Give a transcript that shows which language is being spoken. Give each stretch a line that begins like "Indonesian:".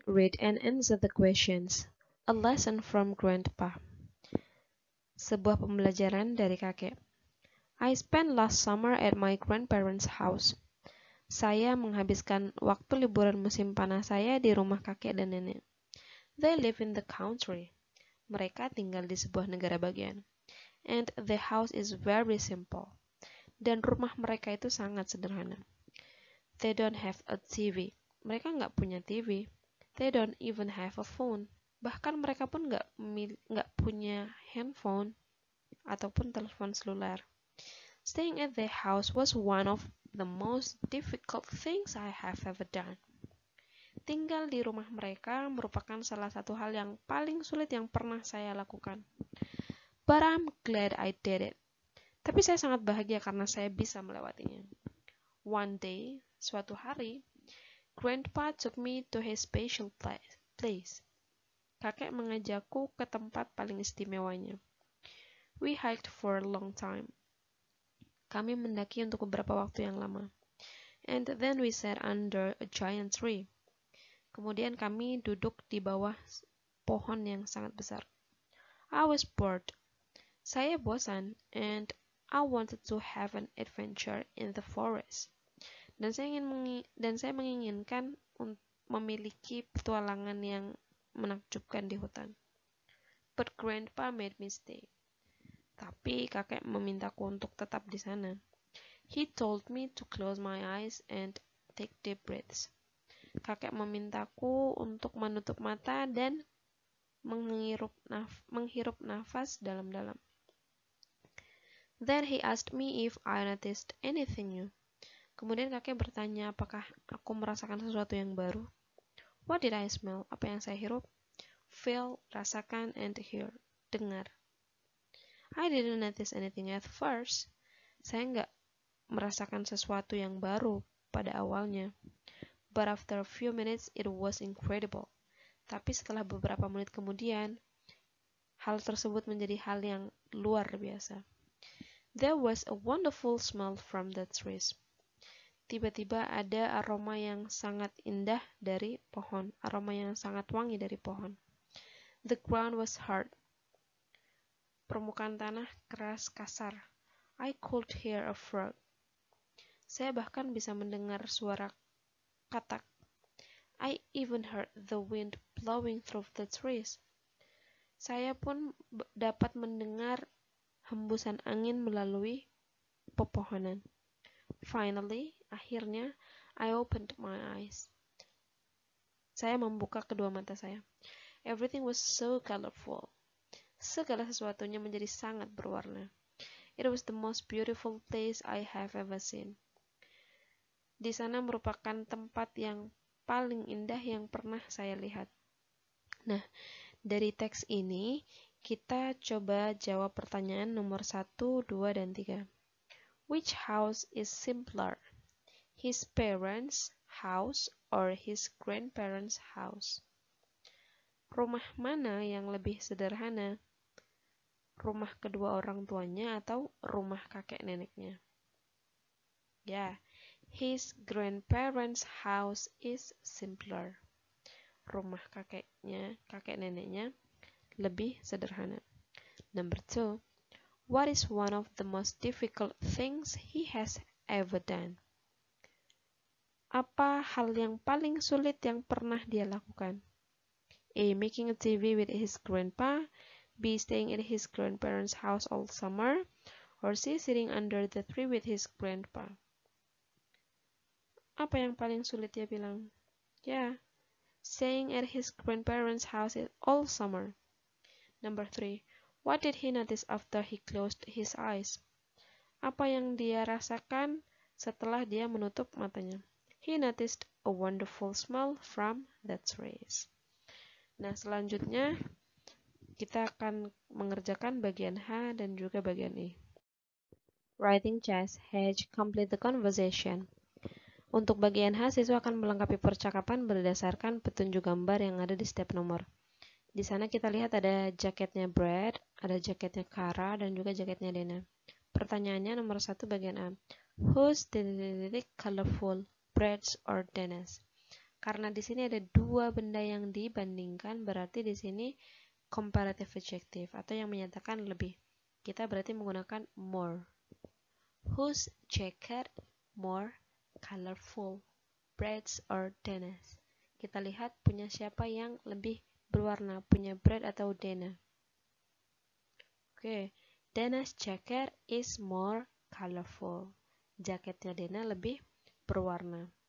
English: Read and answer the questions. A lesson from Grandpa.
Indonesian: Sebuah pembelajaran dari kakek.
English: I spent last summer at my grandparents' house.
Indonesian: Saya menghabiskan waktu liburan musim panas saya di rumah kakek dan nenek.
English: They live in the country.
Indonesian: Mereka tinggal di sebuah negara bagian.
English: And the house is very simple.
Indonesian: Dan rumah mereka itu sangat sederhana.
English: They don't have a TV.
Indonesian: Mereka nggak punya TV.
English: They don't even have a phone.
Indonesian: Bahkan mereka pun nggak punya handphone ataupun telepon seluler.
English: Staying at their house was one of the most difficult things I have ever done.
Indonesian: Tinggal di rumah mereka merupakan salah satu hal yang paling sulit yang pernah saya lakukan.
English: But I'm glad I did it.
Indonesian: Tapi saya sangat bahagia karena saya bisa melewatinya.
English: One day,
Indonesian: suatu hari,
English: Grandpa took me to his special place.
Indonesian: Kakek mengajakku ke tempat paling istimewanya.
English: We hiked for a long time.
Indonesian: Kami mendaki untuk beberapa waktu yang lama.
English: And then we sat under a giant tree.
Indonesian: Kemudian kami duduk di bawah pohon yang sangat besar.
English: I was bored.
Indonesian: Saya bosan,
English: and I wanted to have an adventure in the forest.
Indonesian: Dan saya menginginkan memiliki petualangan yang menakjubkan di hutan.
English: But Grandpa made me stay.
Indonesian: Tapi kakek memintaku untuk tetap di sana.
English: He told me to close my eyes and take deep breaths.
Indonesian: Kakek memintaku untuk menutup mata dan menghirup nafas dalam-dalam.
English: Then he asked me if I noticed anything new.
Indonesian: Kemudian kakek bertanya apakah aku merasakan sesuatu yang baru.
English: What did I smell?
Indonesian: Apa yang saya hirup?
English: Feel, rasakan, and hear, dengar. I didn't notice anything at first.
Indonesian: Saya nggak merasakan sesuatu yang baru pada awalnya.
English: But after a few minutes, it was incredible.
Indonesian: Tapi setelah beberapa menit kemudian, hal tersebut menjadi hal yang luar biasa.
English: There was a wonderful smell from the trees.
Indonesian: Tiba-tiba ada aroma yang sangat indah dari pohon, aroma yang sangat wangi dari pohon.
English: The ground was hard.
Indonesian: Permukaan tanah keras kasar.
English: I could hear a frog.
Indonesian: Saya bahkan bisa mendengar suara katak.
English: I even heard the wind blowing through the trees.
Indonesian: Saya pun dapat mendengar hembusan angin melalui pepohonan.
English: Finally,
Indonesian: akhirnya,
English: I opened my eyes.
Indonesian: Saya membuka kedua mata saya.
English: Everything was so colorful.
Indonesian: Segala sesuatunya menjadi sangat berwarna.
English: It was the most beautiful place I have ever seen.
Indonesian: Di sana merupakan tempat yang paling indah yang pernah saya lihat. Nah, dari teks ini, kita coba jawab pertanyaan nomor 1, 2, dan 3.
English: Which house is simpler? His parents' house or his grandparents' house?
Indonesian: Rumah mana yang lebih sederhana? Rumah kedua orang tuanya atau rumah kakek neneknya?
English: Ya, his grandparents' house is simpler.
Indonesian: Rumah kakek neneknya lebih sederhana.
English: Number 2. What is one of the most difficult things he has ever done?
Indonesian: Apa hal yang paling sulit yang pernah dia lakukan?
English: A. Making a TV with his grandpa. B. Staying at his grandparents' house all summer. Or C. Sitting under the tree with his grandpa.
Indonesian: Apa yang paling sulit dia bilang? Ya,
English: staying at his grandparents' house all summer. Number 3. What did he notice after he closed his eyes?
Indonesian: Apa yang dia rasakan setelah dia menutup matanya?
English: He noticed a wonderful smell from the trees.
Indonesian: Nah, selanjutnya kita akan mengerjakan bagian H dan juga bagian I.
English: Writing chess. H. Complete the conversation.
Indonesian: Untuk bagian H, siswa akan melengkapi percakapan berdasarkan petunjuk gambar yang ada di setiap nomor. Di sana kita lihat ada jaketnya Brad, ada jaketnya Kara, dan juga jaketnya Dena. Pertanyaannya nomor 1 bagian A.
English: Who's colorful, Brad's or Dana's?
Indonesian: Karena di sini ada dua benda yang dibandingkan, berarti di sini comparative adjective atau yang menyatakan lebih. Kita berarti menggunakan
English: more. Whose jacket more colorful, Brad's or Dana's?
Indonesian: Kita lihat punya siapa yang lebih berwarna, punya Brad atau Dana.
English: Oke, Dana's jacket is more colorful.
Indonesian: Jaketnya Dana lebih berwarna.